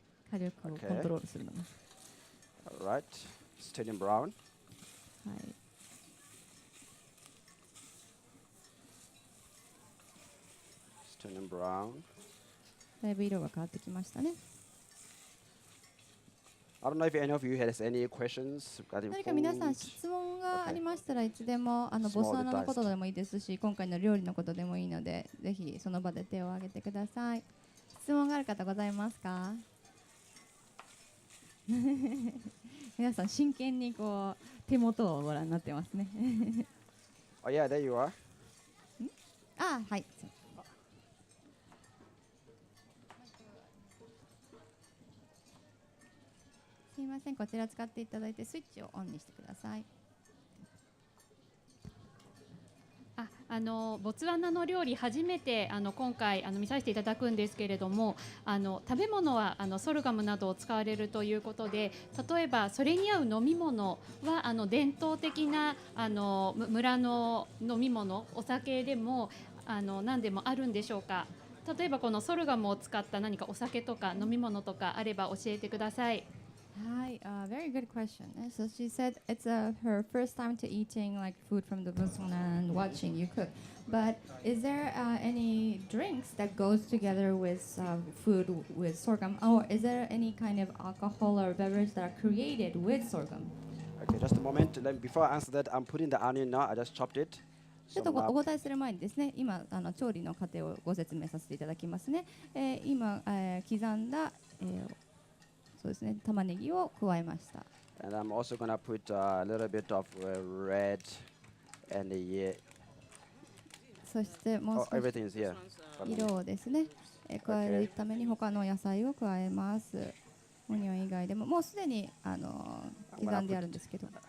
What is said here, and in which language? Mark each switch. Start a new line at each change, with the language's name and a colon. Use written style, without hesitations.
Japanese: 火力をコントロールするのが。
English: All right. It's turning brown.
Japanese: はい。
English: It's turning brown.
Japanese: だいぶ色が変わってきましたね。
English: I don't know if any of you has any questions regarding
Japanese: 何か皆さん
English: food.
Japanese: 質問がありましたらいつでもボスワナのことでもいいですし、今回の料理のことでもいいので、ぜひその場で手を挙げてください。質問がある方ございますか？皆さん真剣にこう手元をご覧になってますね。 Oh yeah, there you are. あ、はい。すいません、こちら使っていただいてスイッチをオンにしてください。ボツワナの料理初めて今回見させていただくんですけれども、食べ物はソルガムなどを使われるということで、例えばそれに合う飲み物は伝統的な村の飲み物、お酒でも何でもあるんでしょうか。例えばこのソルガムを使った何かお酒とか飲み物とかあれば教えてください。
English: Hi, very good question. So she said it's her first time to eating like food from the Botswana and watching you cook. But is there any drinks that goes together with food with sorghum, or is there any kind of alcohol or beverage that are created with sorghum? Okay, just a moment. Before I answer that, I'm putting the onion now. I just chopped it.
Japanese: ちょっとお答えする前にですね、今調理の過程をご説明させていただきますね。今、刻んだ、そうですね、玉ねぎを加えました。
English: And I'm also going to put a little bit of red and the
Japanese: そしてもう少し
English: everything is here.
Japanese: 色をですね、加えるために他の野菜を加えます。オニオン以外でももうすでに刻んであるんですけど、